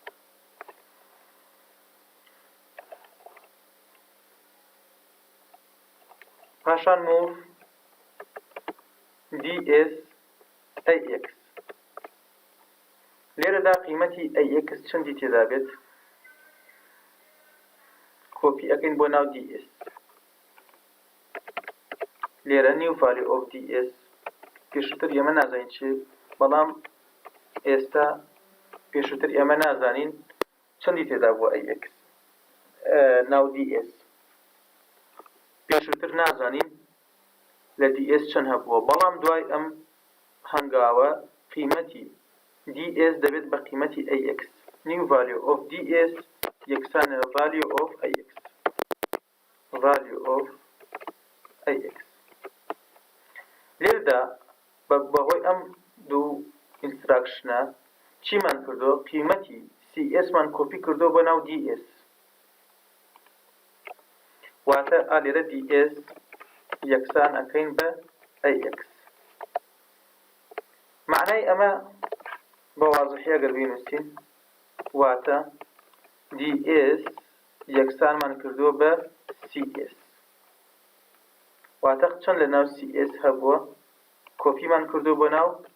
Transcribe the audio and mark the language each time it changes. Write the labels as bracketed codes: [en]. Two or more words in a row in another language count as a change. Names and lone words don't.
[ckb] پاشان [en] move DSAX [ckb] لێرەدا قیمەتی AX چەندی تێدا بێت کۆپی ئەکەین بۆ ناو DS لێرە [en] new value of DS [ckb] پێشووتر ئێمە نازانین چی بەڵام ئێستا پێشووتر ئێمە نازانین چەندی تێدا بۆ AX ناو DS پێشووتر نازانین لە DS چەند هەبووە بەڵام دوای ئەم هەنگاوە قیمەتی ds دەبێت بە قیمەتی ax [en] new value of ds [ckb] یەکسانە [en] value of ax value of ax [ckb] لێرەدا بەهۆی ئەم دوو ئینستراکشنە چیمان کردو قیمەتی cs مان کۆپی کردو بۆ ناو ds واتە لێرە ds یەکسان ئەکەین بە ax معنای ئەمە بە وازحی ئەگەر بینووسین واتە ds یەکسانمان کردووە بە cs واتە چەند لە ناو cs هەبووە کۆپیمان کردو بۆ ناو